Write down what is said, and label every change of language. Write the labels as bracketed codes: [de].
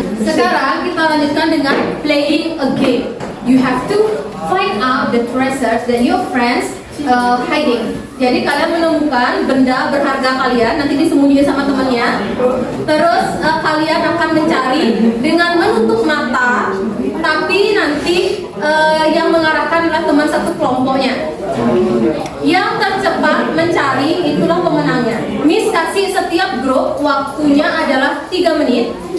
[id] Sekarang kita lanjutkan dengan [en] playing a game. You have to find out the treasures that your friends hiding. [id] Jadi kalian menemukan benda berharga kalian, nanti disembunyikan sama temannya. Terus kalian akan mencari dengan menutup mata, tapi nanti yang mengarahkan adalah teman satu kelompoknya. Yang tercepat mencari itulah pemenangnya. Miss kasih setiap grup waktunya adalah 3 menit.